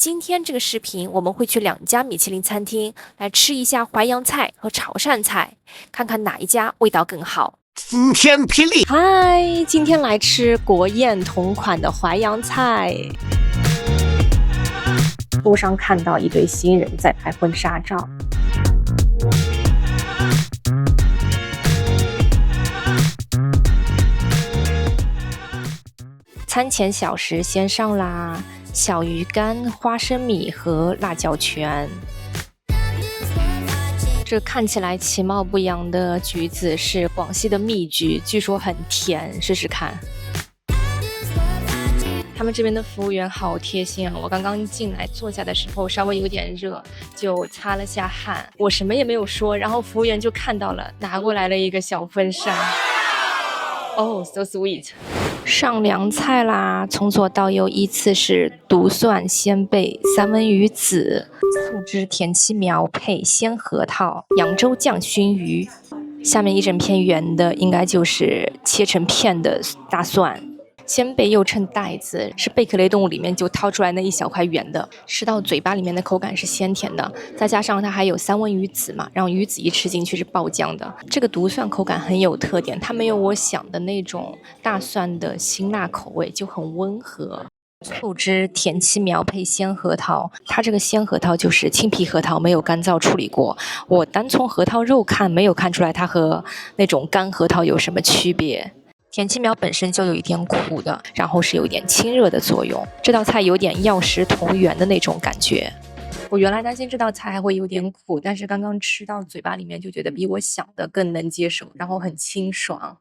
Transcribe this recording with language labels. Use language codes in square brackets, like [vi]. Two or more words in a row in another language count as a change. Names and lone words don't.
[zh] 今天這個視頻，我們會去2家米其林餐廳來吃一下淮揚菜和潮汕菜，看看哪一家味道更好。晴天霹靂！嗨，今天來吃國宴同款的淮揚菜。路上看到一對新人在拍婚紗照。餐前小食先上啦，小魚乾、花生米和辣椒圈。這看起來其貌不揚的橘子是廣西的蜜橘，據說很甜，試試看。他們這邊的服務員好貼心啊！我剛剛進來坐下的時候稍微有點熱，就擦了下汗。我什麼也沒有說，然後服務員就看到了，拿過來了一個小婚紗。 [en] Oh, so sweet！ [zh] 上涼菜啦，從左到右依次是獨蒜、鮮貝、三文魚籽、醋汁田七苗配鮮核桃、揚州醬燻魚。下面一整片圓的應該就是切成片的大蒜。鮮貝又稱帶子，是貝殼類動物裡面就掏出來那一小塊圓的，吃到嘴巴裡面的口感是鮮甜的，再加上它還有三文魚籽嘛，然後魚籽一吃進去是爆浆的。這個獨蒜口感很有特點，它沒有我想的那種大蒜的辛辣口味，就很溫和。醋汁田七苗配鮮核桃，它這個鮮核桃就是青皮核桃，沒有乾燥處理過。我單從核桃肉看，沒有看出來它和那種乾核桃有什麼區別。田七苗本身就有一點苦的，然後是有一點清熱的作用。這道菜有點藥食同源的那種感覺。我原來擔心這道菜還會有點苦，但是剛剛吃到嘴巴裡面就覺得比我想的更能接受，然後很清爽。